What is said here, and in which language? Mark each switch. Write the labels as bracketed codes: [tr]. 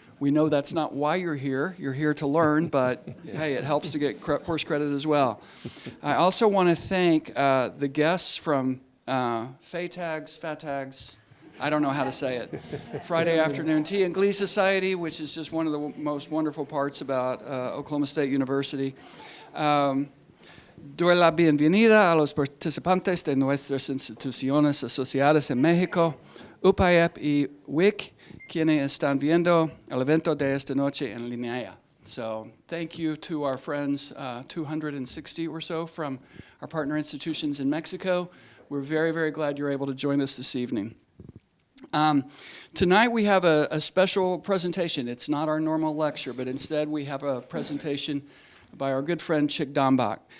[en] We know that's not why you're here. You're here to learn, but hey, it helps to get course credit as well. I also want to thank the guests from FATAGS, I don't know how to say it, Friday Afternoon Tea and Glee Society, which is just one of the most wonderful parts about Oklahoma State University. [es] Doy la bienvenida a los participantes de nuestras instituciones asociadas en México, UPAEP y WIC, quienes están viendo el evento de esta noche en línea. [en] So thank you to our friends, 260 or so from our partner institutions in Mexico. We're very, very glad you're able to join us this evening. Tonight we have a special presentation. It's not our normal lecture, but instead we have a presentation by our good friend Chic Dambach.